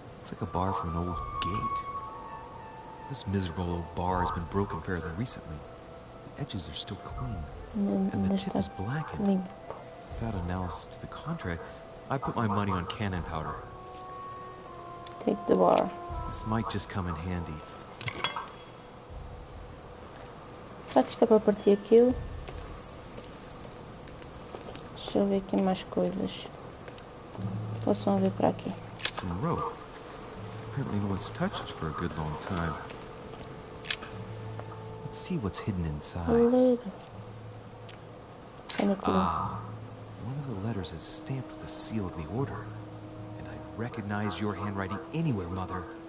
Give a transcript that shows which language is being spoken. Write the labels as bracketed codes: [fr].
[en] It's like a bar from an old gate. This miserable old bar has been broken fairly recently. The edges are still clean, and the tip is blackened. [pt] Limpo. [en] Without analysis to the contrary, I put my money on cannon powder. Take the bar. This might just come in handy. [pt] Será que isto é para partir aquilo? Deixa eu ver aqui mais coisas. Possam ver para aqui. [en] Some rope. Apparently no one's touched it for a good long time. Let's see what's hidden inside. [pt] Ler. Olha aqui. [en] Ah, one of of the letters is stamped with the seal of the Order. And I recognize your handwriting anywhere, Mother.